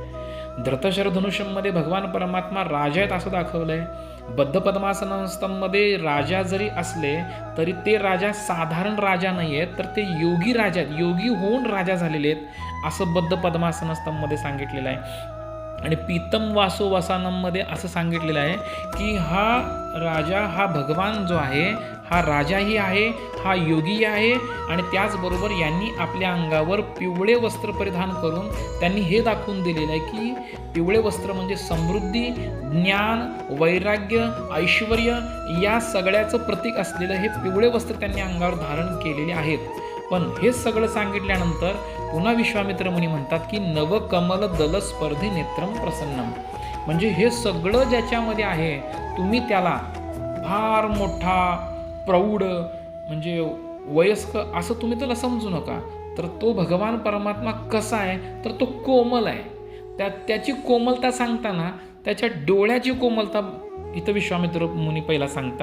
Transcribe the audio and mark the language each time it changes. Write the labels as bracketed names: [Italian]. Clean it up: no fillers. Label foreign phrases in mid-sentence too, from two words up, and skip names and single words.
[Marathi] धृतशर धनुष्यमध्ये भगवान परमात्मा राजा आहेत असं दाखवलं आहे. [Sanskrit] बद्ध पद्मासनस्तंभमध्ये [Marathi] राजा जरी असले तरी ते राजा साधारण राजा नाही आहेत, तर ते योगी राजा आहेत, योगी होऊन राजा झालेले आहेत असं [Sanskrit] बद्ध पद्मासनस्तंभमध्ये [Marathi] सांगितलेलं आहे. आणि [Sanskrit] पीतम वासो वसानममध्ये [Marathi] असं सांगितलेलं आहे की हा राजा, हा भगवान जो आहे हा राजाही आहे, हा योगी आहे. आणि त्याचबरोबर यांनी आपल्या अंगावर पिवळे वस्त्र परिधान करून त्यांनी हे दाखवून दिलेलं आहे की पिवळे वस्त्र म्हणजे समृद्धी, ज्ञान, वैराग्य, ऐश्वर या सगळ्याचं प्रतीक असलेलं हे पिवळे वस्त्र त्यांनी अंगावर धारण केलेले आहेत. पण हे सगळं सांगितल्यानंतर पुन्हा विश्वामित्र मुनी म्हणतात की [Sanskrit] नवकमल दल स्पर्धी नेत्रम प्रसन्नम, [Marathi] म्हणजे हे सगळं ज्याच्यामध्ये आहे तुम्ही त्याला फार मोठा, प्रौढ म्हणजे वयस्क असं तुम्ही त्याला समजू नका. तर तो भगवान परमात्मा कसा आहे तर तो कोमल आहे. त्याची कोमलता सांगताना त्याच्या डोळ्याची कोमलता इथं विश्वामित्र मुनी पहिला सांगतात.